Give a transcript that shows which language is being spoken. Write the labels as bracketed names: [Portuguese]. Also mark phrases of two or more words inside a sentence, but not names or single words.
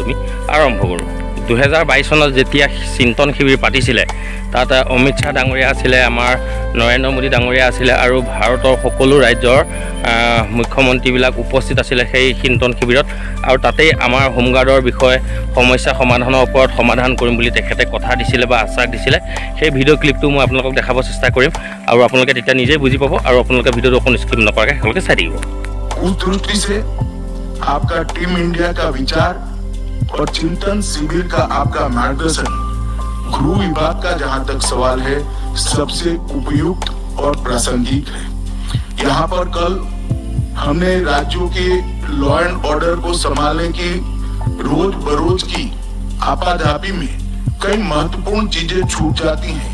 [Assamese] আমি আৰম্ভ কৰোঁ 2022 চনত যেতিয়া চিন্তন শিবিৰ পাতিছিলে তাত অমিত শ্বাহ ডাঙৰীয়া আছিলে আমাৰ নৰেন্দ্ৰ মোদী ডাঙৰীয়া আছিলে আৰু ভাৰতৰ সকলো ৰাজ্যৰ মুখ্যমন্ত্ৰীবিলাক উপস্থিত আছিলে সেই চিন্তন শিবিৰত আৰু তাতেই আমাৰ হোমগাৰ্ডৰ বিষয়ে সমস্যা সমাধানৰ ওপৰত সমাধান কৰিম বুলি তেখেতে কথা দিছিলে বা আশ্বাস দিছিলে সেই [English] video clip [Assamese] মই আপোনালোকক দেখাব চেষ্টা কৰিম আৰু আপোনালোকে তেতিয়া নিজেই বুজি পাব আৰু আপোনালোকে ভিডিঅ'টো অকণ স্কিপ নকৰাকৈ সকলোকে চাই থাকিব [Hindi] उस दृष्टि से आपका टीम इंडिया का विचार और चिंतन शिविर का आपका मार्गदर्शन गृह विभाग का जहां तक सवाल है सबसे उपयुक्त और प्रासंगिक है। यहाँ पर कल हमने राज्यों के [English] law and order [Hindi] को संभालने की रोज बरोज की आपाधापी में कई महत्वपूर्ण चीजें छूट जाती हैं।